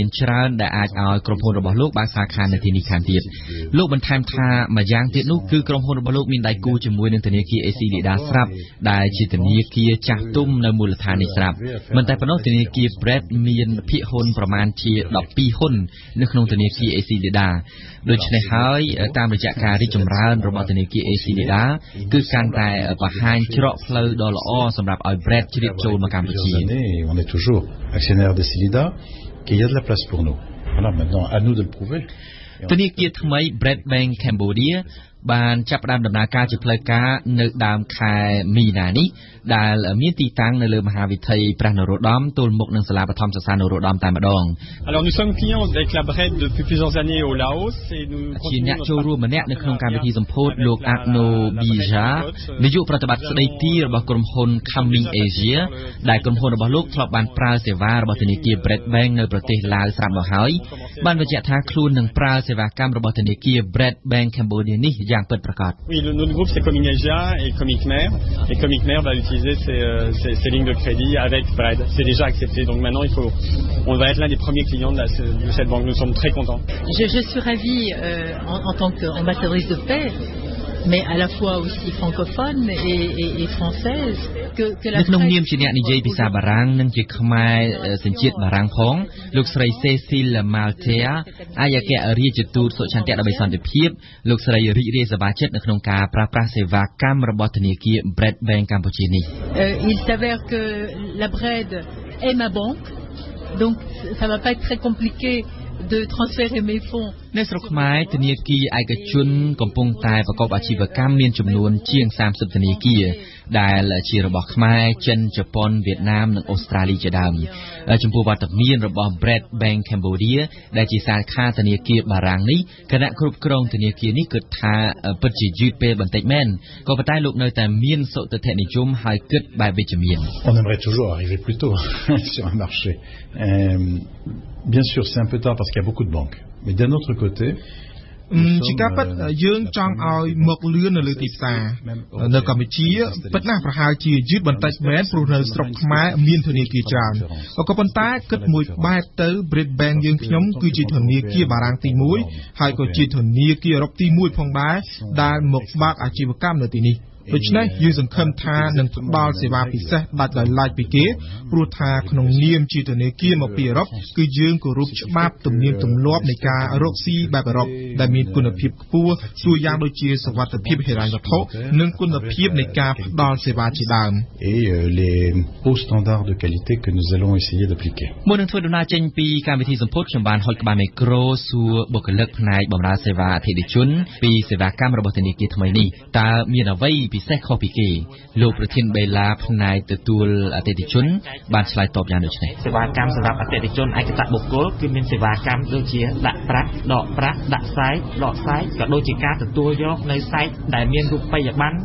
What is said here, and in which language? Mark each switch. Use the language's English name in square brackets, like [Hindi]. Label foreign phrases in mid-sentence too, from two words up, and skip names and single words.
[Khmer] ច្រើនដែលអាចឲ្យក្រុមហ៊ុនរបស់លោកបើកសាខានៅទីនេះខាងទៀតលោកបន្ថែមថាម្យ៉ាងទៀតនោះគឺក្រុមហ៊ុនរបស់លោកមានដៃគូជាមួយនឹងធនាគារ AC Lida ស្រាប់ដែលជាធនាគារចាស់ទុំនៅមូលដ្ឋាននេះស្រាប់មិនតែប៉ុណ្ណោះធនាគារ Bread មានភាគហ៊ុនប្រមាណជា12ហ៊ុននៅក្នុងធនាគារ AC Lida ដូច្នេះហើយតាមរយៈការរីកចម្រើនរបស់ធនាគារ AC Lida គឺកាន់តែបង្ហាញច្រកផ្លូវដ៏ល្អសម្រាប់ឲ្យ Bread ជ្រាបចូលមកកម្ពុជា [French] On est toujours actionnaire de Silida, qu'il y a de la place pour nous. Voilà, maintenant à nous de le prouver. [Khmer] ធនាគារថ្មី Bread Bank Cambodia បានចាប់ផ្ដើមដំណើរការជាផ្លូវការនៅដើមខែមីនានេះដែលមានទីតាំងនៅលើមហាវិថីព្រះនរោត្តមទល់មុខនឹងសាលាបឋមសិក្សានរោត្តមតែម្ដង [French] Alors nous sommes clients avec la Bread depuis plusieurs années au Laos et nous [Khmer] ជាអ្នកចូលរួមម្នាក់នៅក្នុងកម្មវិធីសម្ពោធលោក Agno Bija នាយកប្រតិបត្តិស្ដីទីរបស់ក្រុមហ៊ុន Coming Asia ដែលក្រុមហ៊ុនរបស់លោកធ្លាប់បានប្រើសេវារបស់ធនាគារ Bread Bank នៅប្រទេសឡាវស្រាប់មកហើយបានបញ្ជាក់ថាខ្លួននឹងប្រើសេវាកម្មរបស់ធនាគារ Bread Bank Cambodia នេះយ៉ាងពិតប្រាកដ [French] Oui, notre groupe c'est Coming Asia et Comic Mer et Comic Mer va utiliser ces lignes de crédit avec Bread. C'est déjà accepté. Donc maintenant on va être l'un des premiers clients de cette banque. Nous sommes très contents. Je suis ravie en tant qu'ambassadrice de paix, mais à la fois aussi francophone et française que la [Khmer] ក្នុងនាមជាអ្នកនិយាយភាសាបារាំងនិងជាខ្មែរសញ្ជាតិបារាំងផងលោកស្រី Cécile Maltea ឯកអគ្គរដ្ឋទូតសុឆន្ទៈដើម្បីសន្តិភាពលោកស្រីរីករាយសប្បាយចិត្តនៅក្នុងការប្រើប្រាស់សេវាកម្មរបស់ធនាគារ Bread Bank កម្ពុជានេះ [French] Il s'avère que la Bread est ma banque, donc ça va pas être très compliqué de transférer mes fonds [Khmer] នៅស្រុកខ្មែរធនាគារឯកជនកំពុងតែប្រកបអាជីវកម្មមានចំនួនជាង30ធនាគារដែលជារបស់ខ្មែរចិនជប៉ុនវៀតណាមនិងអូស្ត្រាលីជាដើមចំពោះវត្តមានរបស់ Bread Bank Cambodia ដែលជាសាខាធនាគារបារាំងនេះគណៈគ្រប់គ្រងធនាគារនេះគិតថាពិតជាយឺតពេលបន្តិចមែនក៏ប៉ុន្តែលោកនៅតែមានសុទិដ្ឋិនិយមហើយគិតបែបវិជ្ជមាន [French] On aimerait toujours arriver plus tôt sur un marché. Bien sûr, c'est un peu tard parce qu'il y a beaucoup de banques. Mais d'un autre côté, [Khmer] ជាការពិតយើងចង់ឲ្យមកលឿននៅលើទីផ្សារនៅកម្ពុជាពិតណាស់ប្រហែលជាយឺតបន្តិចមែនព្រោះនៅស្រុកខ្មែរមានធនាគារច្រើនក៏ប៉ុន្តែគិ តមួយបែបទៅ Brit Bank យើងខ្ញុំគឺជាធនាគារបារាំងទី1ហើយក៏ជាធនាគារអឺរ៉ុបទី1ផងដែរដែលមកបើកអាជីវកម្មនៅទីនេះដូច្នេះយើងសង្ឃឹមថានឹងផ្ដល់សេវាពិសេសដាច់ដោយឡែកពីគេព្រោះថាក្នុងនាមជាធនាគារមកពីអឺរ៉ុបគឺយើងគោរពច្បាប់ទំនៀមទម្លាប់នៃការរកស៊ីបែបអឺរ៉ុបដែលមានគុណភាពខ្ពស់ទូយ៉ាងដូចជាសុវត្ថិភាពហិរញ្ញវត្ថុនិងគុណភាពនៃការផ្ដល់សេវាជាដើម [French] et les hauts standards de qualité que nous allons essayer d'appliquer [Khmer] មុននឹងធ្វើដំណើរចេញពីកម្មវិធីសម្ពោធខ្ញុំបានហុចក្បាលមីក្រូសួរបុគ្គលិកផ្នែកបម្រើសេវាអតិថិជនពីសេវាកម្មរបស់ធនាគារថ្មីនេះតើមានអ្វីពិសេសខុសពីគេលោកប្រធានបេឡាផ្នែកទទួលអតិថិជនបានឆ្លើយតបយ៉ាងដូចនេះ សេវាកម្មសម្រាប់អតិថិជនឯកតបុគ្គលគឺមានសេវាកម្មដូចជាដាក់ប្រាក់ដកប្រាក់ដាក់សាយដកសាយក៏ដូចជាការទទួលយកនៅសាយដែលមានរូបិយប័ណ្ណ